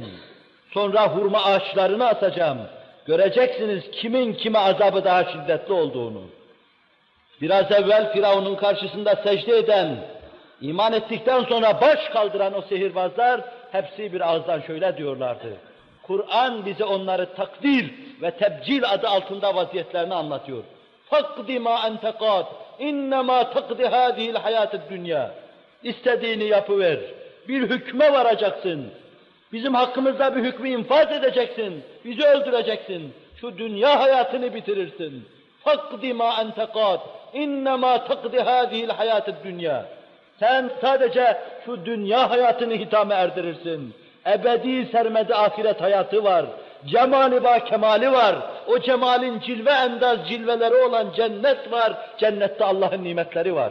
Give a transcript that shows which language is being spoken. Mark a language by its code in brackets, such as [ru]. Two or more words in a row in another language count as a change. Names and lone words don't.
[tr] Sonra hurma ağaçlarını asacağım. Göreceksiniz kimin kime azabı daha şiddetli olduğunu. Biraz evvel Firavun'un karşısında secde eden, iman ettikten sonra baş kaldıran o sihirbazlar hepsi bir ağızdan şöyle diyorlardı. Kur'an bize onları takdir ve tebcil adı altında vaziyetlerini anlatıyor. [ar] فَقْدِ مَا أَنْتَ قَادٍ اِنَّمَا تَقْدِ هَذِهِ الْحَيَاةِ الدُّنْيَا [tr] İstediğini yapıver, bir hükme varacaksın. Bizim hakkımızda bir hükmü infaz edeceksin, bizi öldüreceksin. Şu dünya hayatını bitirirsin. [ar] فَقْدِ مَا أَنْتَ قَادٍ إنما تقضي هذه الحياة الدنيا. [tr] Sen sadece şu dünya hayatını hitame erdirirsin. Ebedi sermedi ahiret hayatı var. Cemali ba kemali var. O cemalin cilve endaz cilveleri olan cennet var. Cennette Allah'ın nimetleri var.